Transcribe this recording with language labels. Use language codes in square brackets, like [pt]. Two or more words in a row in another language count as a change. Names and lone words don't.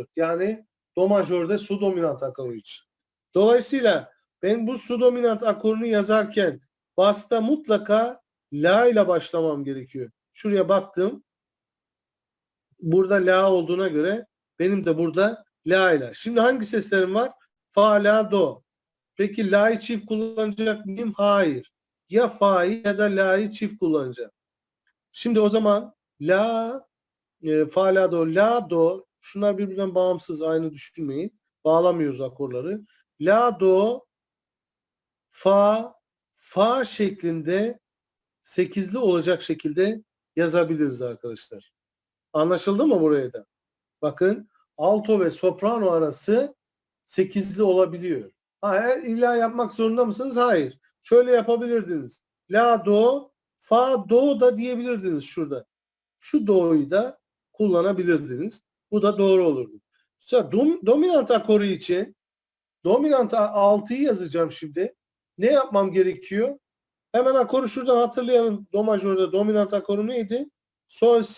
[tr] Yani do majörde su dominant akoru için. Dolayısıyla ben bu su dominant akorunu yazarken basta mutlaka la ile başlamam gerekiyor. Şuraya baktım. Burada la olduğuna göre benim de burada la ile. Şimdi hangi seslerim var? Fa, la, do. Peki la'yı çift kullanacak mıyım? Hayır. Ya fa'yı ya da la'yı çift kullanacağım. Şimdi o zaman la, fa, la, do, la, do. Şunlar birbirinden bağımsız, aynı düşünmeyin. Bağlamıyoruz akorları. La, do, fa, fa şeklinde 8'li olacak şekilde yazabiliriz arkadaşlar. Anlaşıldı mı buraya da? Bakın alto ve soprano arası 8'li olabiliyor. Eğer illa yapmak zorunda mısınız? Hayır. Şöyle yapabilirdiniz. La, do, fa, do da diyebilirdiniz şurada. Şu do'yu da kullanabilirdiniz. Bu da doğru olurdu. Sonra dominant akoru için dominant 6'yı yazacağım şimdi. Ne yapmam gerekiyor? Hemen akoru şuradan hatırlayalım. Do majörde dominant akoru neydi?